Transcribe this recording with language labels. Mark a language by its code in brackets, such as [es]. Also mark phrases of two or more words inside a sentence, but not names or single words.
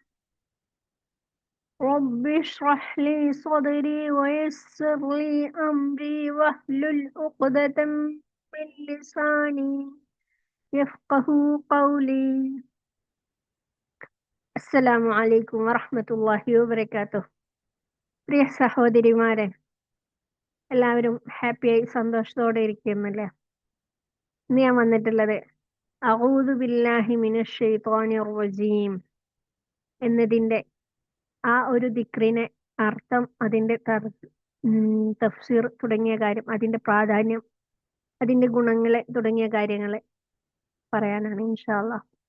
[ar] رب اشرح لي صدري ويسر لي أمري واحلل عقدة من لساني يفقه قولي. السلام عليكم ورحمة الله وبركاته. [ml] പ്രിയ സഹോദരിമാരെ, എല്ലാവരും ഹാപ്പിയായി സന്തോഷത്തോടെ ഇരിക്കുന്നല്ലേ? ഇന്ന് ഞാൻ വന്നിട്ടുള്ളത് [ar] أعوذ بالله من الشيطان الرجيم [ml] എന്നതിന്റെ ആ ഒരു ദിക്റിനെ അർത്ഥം, അതിന്റെ തഫ്സീർ തുടങ്ങിയ കാര്യം, അതിന്റെ പ്രാധാന്യം, അതിന്റെ ഗുണങ്ങളെ തുടങ്ങിയ കാര്യങ്ങളെ പറയാനാണ് [ar] إن شاء الله.